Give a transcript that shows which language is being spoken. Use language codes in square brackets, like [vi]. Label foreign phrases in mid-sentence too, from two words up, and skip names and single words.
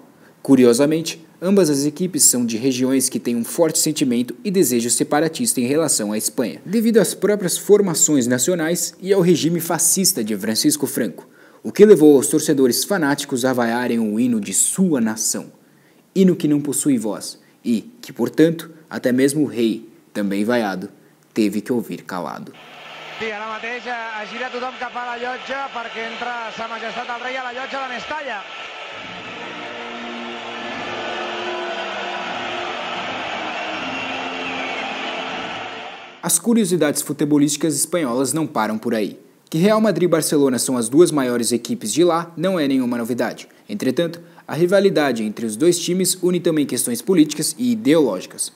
[pt] Curiosamente, ambas as equipes são de regiões que têm um forte sentimento e desejo separatista em relação à Espanha, devido às próprias formações nacionais e ao regime fascista de Francisco Franco, o que levou aos torcedores fanáticos a vaiarem o hino de sua nação, hino que não possui voz e que, portanto, até mesmo o rei, também vaiado, teve que ouvir calado. [ca] Sí, ara mateix gira tothom cap a la llotja perquè entra Sa Majestat el Rei a la llotja de Mestalla. [pt] As curiosidades futebolísticas espanholas não param por aí. Que Real Madrid e Barcelona são as duas maiores equipes de lá não é nenhuma novidade. Entretanto, a rivalidade entre os dois times une também questões políticas e ideológicas.